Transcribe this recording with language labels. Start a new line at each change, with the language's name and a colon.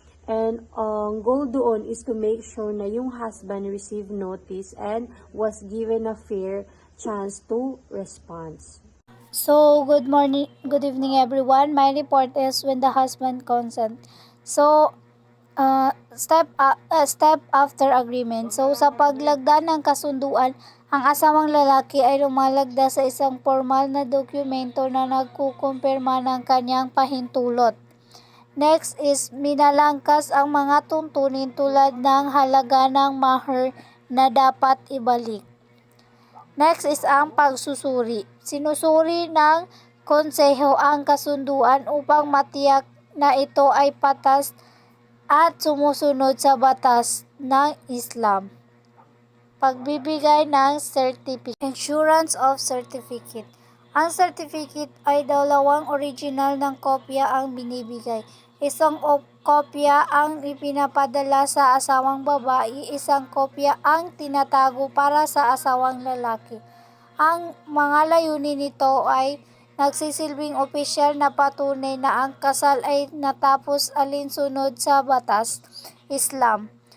English: And goal
Filipino: doon
English: is to make sure na yung husband received notice and was given a fair chance to respond. So, good evening everyone. My report is when the husband consent. So, step after agreement.
Filipino: So, sa paglagda ng kasunduan, ang asawang lalaki ay lumalagda sa isang formal na dokumento na nagkukumpirma ng kanyang pahintulot.
English: Next is
Filipino: minalangkas ang mga tuntunin tulad ng halaga ng mahar na dapat ibalik.
English: Next is
Filipino: ang pagsusuri. Sinusuri ng konseho ang kasunduan upang matiyak na ito ay patas at sumusunod sa batas ng Islam. Pagbibigay ng certificate.
English: Insurance of certificate.
Filipino: Ang certificate ay dalawang original ng kopya ang binibigay. Isang kopya ang ipinapadala sa asawang babae, isang kopya ang tinatago para sa asawang lalaki. Ang mga layunin nito ay nagsisilbing opisyal na patunay na ang kasal ay natapos alinsunod sa batas Islam.